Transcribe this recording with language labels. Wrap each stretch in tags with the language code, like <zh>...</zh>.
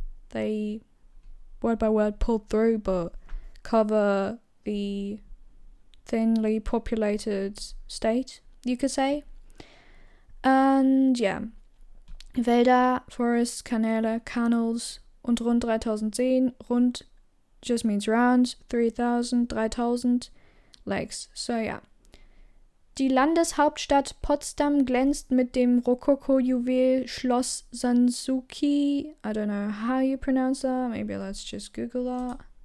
<en>They, word by word, pulled through, but cover the thinly populated state, you could say. And yeah, Wälder, forests, Kanäle, canals</en> <de>und rund 3000 Seen.</de> <en>Rund just means round, 3000 lakes. So yeah.</en> <de>Die Landeshauptstadt Potsdam glänzt mit dem Rokoko-Juwel Schloss Sanssouci.</de> <en>I don't know how you pronounce that. Maybe let's just Google that.</en>